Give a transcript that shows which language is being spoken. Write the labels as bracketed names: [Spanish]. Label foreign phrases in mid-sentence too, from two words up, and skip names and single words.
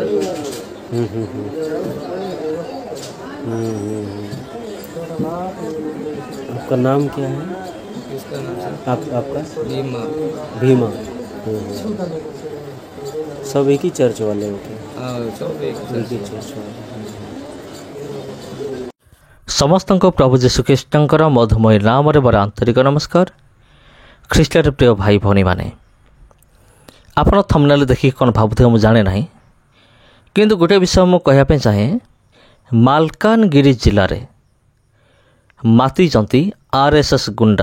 [Hindi] आपका नाम क्या है? इसका नाम आपका? भीमा। सब एक ही चर्च वाले होते हैं? सब एक ही चर्च वाले। [Odia] ସମସ୍ତଙ୍କୁ ପ୍ରଭୁ ଯୀଶୁଖ୍ରୀଷ୍ଟଙ୍କର ମଧୁମୟ ନାମରେ ମୋର ଆନ୍ତରିକ ନମସ୍କାର। ଖ୍ରୀଷ୍ଟରେ ପ୍ରିୟ ଭାଇ ଭଉଣୀମାନେ, ଆପଣ ଥମ୍ବନେଲ୍ ଦେଖିକି କ'ଣ ଭାବୁଥିବେ ମୁଁ ଜାଣେ ନାହିଁ, କିନ୍ତୁ ଗୋଟିଏ ବିଷୟ ମୁଁ କହିବା ପାଇଁ ଚାହେଁ। ମାଲକାନଗିରି ଜିଲ୍ଲାରେ ମାତିଛନ୍ତି RSS ଗୁଣ୍ଡା।